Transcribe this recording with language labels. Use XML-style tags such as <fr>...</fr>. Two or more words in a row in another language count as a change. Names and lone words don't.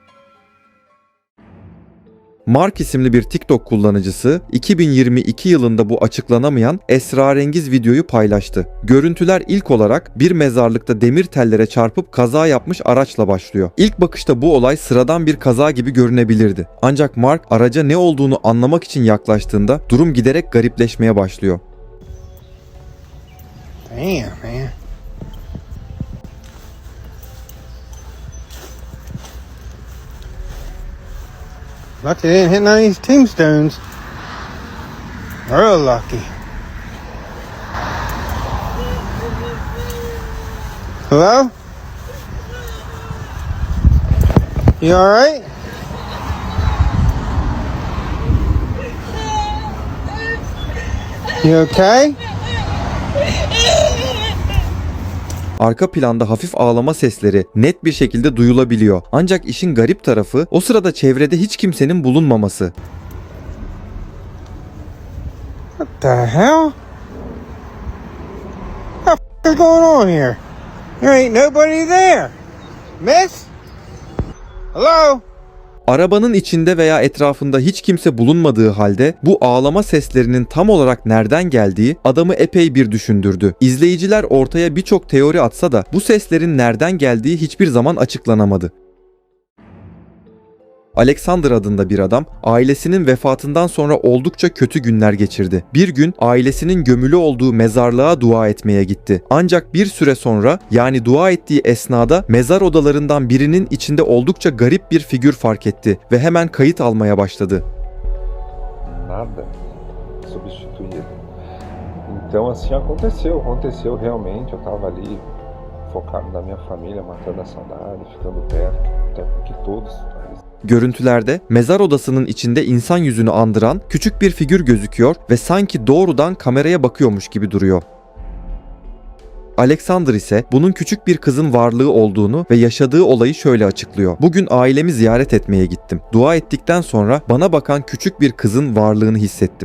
<tr>Mark isimli bir TikTok kullanıcısı 2022 yılında bu açıklanamayan esrarengiz videoyu paylaştı. Görüntüler ilk olarak bir mezarlıkta demir tellere çarpıp kaza yapmış araçla başlıyor. İlk bakışta bu olay sıradan bir kaza gibi görünebilirdi. Ancak Mark araca ne olduğunu anlamak için yaklaştığında durum giderek garipleşmeye başlıyor.</tr> <en>Damn, man. Lucky they didn't hit none of these tombstones. Real lucky. Hello? You alright? You okay?</en> <tr>Arka planda hafif ağlama sesleri net bir şekilde duyulabiliyor. Ancak işin garip tarafı o sırada çevrede hiç kimsenin bulunmaması.</tr> <en>What the hell? What the f is going on here? There ain't nobody there. Miss? Hello?</en> <tr>Arabanın içinde veya etrafında hiç kimse bulunmadığı halde bu ağlama seslerinin tam olarak nereden geldiği adamı epey bir düşündürdü. İzleyiciler ortaya birçok teori atsa da bu seslerin nereden geldiği hiçbir zaman açıklanamadı. Alexander adında bir adam ailesinin vefatından sonra oldukça kötü günler geçirdi. Bir gün ailesinin gömülü olduğu mezarlığa dua etmeye gitti. Ancak bir süre sonra, yani dua ettiği esnada mezar odalarından birinin içinde oldukça garip bir figür fark etti ve hemen kayıt almaya başladı.</tr> <pt>Nada substituído. Então assim aconteceu realmente. Eu estava ali focado na minha família, matando a saudade, ficando perto, até porque todos.</pt> <tr>Görüntülerde mezar odasının içinde insan yüzünü andıran küçük bir figür gözüküyor ve sanki doğrudan kameraya bakıyormuş gibi duruyor. Alexander ise bunun küçük bir kızın varlığı olduğunu ve yaşadığı olayı şöyle açıklıyor. Bugün ailemi ziyaret etmeye gittim. Dua ettikten sonra bana bakan küçük bir kızın varlığını hissettim.</tr>